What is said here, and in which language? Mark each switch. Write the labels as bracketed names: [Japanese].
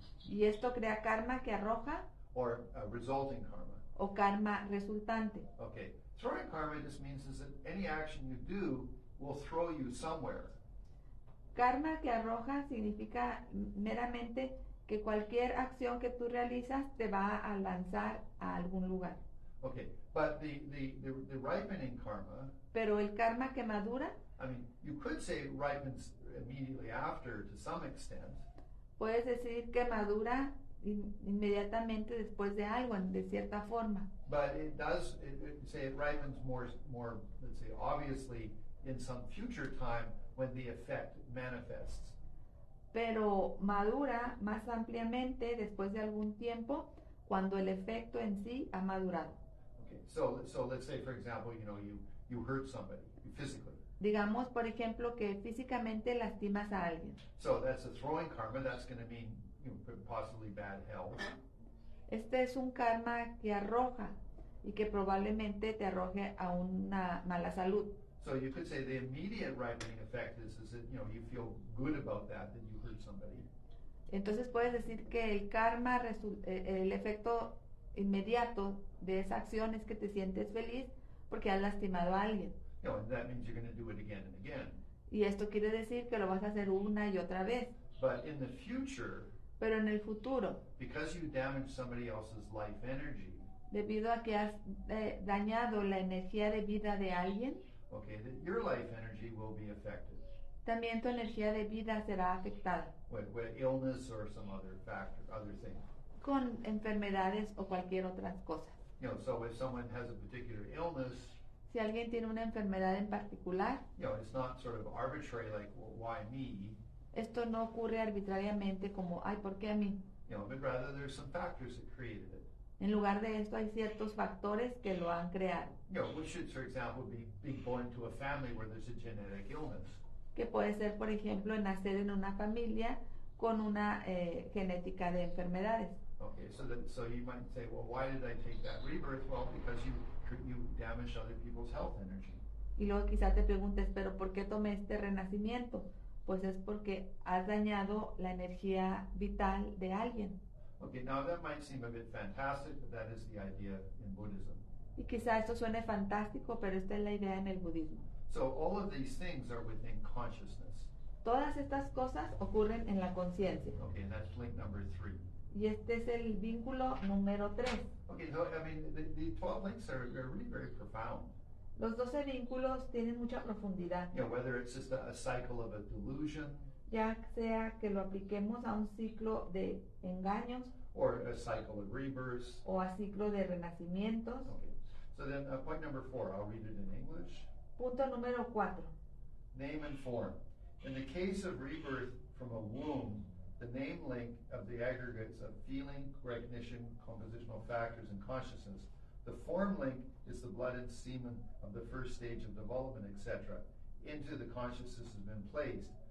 [Spanish] Y esto crea karma que arroja [English] or resulting karma. [Spanish] o karma resultante. [English] Okay, throwing karma just means is that any action you do will throw you somewhere. [Spanish] Karma que arroja significa meramente que cualquier acción que tú realizas te va a lanzar a algún lugar. [English] Okay, but the ripening karma, [Spanish] Pero el karma que madura, [English] I mean, you could say it ripens immediately after to some extent, [Spanish] puedes decir que madura inmediatamente después de algo, de cierta forma. [English] but it does, say it ripens more, let's say, obviously in some future time when the effect manifests. [Spanish] Pero madura más ampliamente después de algún tiempo cuando el efecto en sí ha madurado. [English] Okay, so let's say, for example, you hurt somebody physically. [Spanish] Digamos, por ejemplo, que físicamente lastimas a alguien. [English] So that's a throwing karma. That's going to mean possibly bad health. [Spanish] Este es un karma que arroja y que probablemente te arroje a una mala salud. [English] So you could say the immediate ripening effect is that you feel good about that you hurt somebody. [Spanish] Entonces puedes decir que el karma, el efecto inmediato de esa acción es que te sientes feliz porque has lastimado a alguien. [English] And that means you're going to do it again and again. [Spanish] Y esto quiere decir que lo vas a hacer una y otra vez. [English] But in the future, [Spanish] Pero en el futuro, [English] because you damage somebody else's life energy, [Spanish] debido a que has dañado la energía de vida de alguien, [English] okay, that your life energy will be affected [Spanish] también tu energía de vida será afectada [English] with illness or some other factor, other thing. [Spanish] con enfermedades o cualquier otra cosa. [English] So if someone has a particular illness, [Spanish] Si alguien tiene una enfermedad en particular, [English] it's not sort of arbitrary, like, well, why me? [Spanish] esto no ocurre arbitrariamente como, ay, ¿por qué a mí? [English] But rather there's some factors that created it. [Spanish] En lugar de esto hay ciertos factores que lo han creado, [English] We should, for example, be born to a family where there's a genetic illness. [Spanish] que puede ser, por ejemplo, nacer en una familia con una genética de enfermedades. [English] Okay, so you might say, well, why did I take that rebirth? Well, because you damaged other people's health energy. [Spanish] Y luego quizá te preguntes, ¿pero por qué tomé este renacimiento? Pues es porque has dañado la energía vital de alguien. [English] Okay, now that might seem a bit fantastic, but that is the idea in Buddhism. [Spanish] Y quizá esto suene fantástico, pero esta es la idea en el budismo. [English] So all of these things are within consciousness. [Spanish] Todas estas cosas ocurren en la conciencia. [English] Okay, and that's link number 3. [Spanish] Y este es el vínculo número 3. [English] Okay, so I mean, the 12 links are really very profound. [Spanish] Los 12 vínculos tienen mucha profundidad, [English] Whether it's just a cycle of a delusion, [Spanish] ya sea que lo apliquemos a un ciclo de engaños [English] or a cycle of rebirths. [Spanish] o a ciclo de renacimientos. [English] Okay, so then point number 4, I'll read it in English. [Spanish] Punto número 4. [English] Name and form. In the case of rebirth from a womb, the name link of the aggregates of feeling, recognition, compositional factors, and consciousness. The form link is the blood and semen of the first stage of development, etc. Into the consciousness has been placed.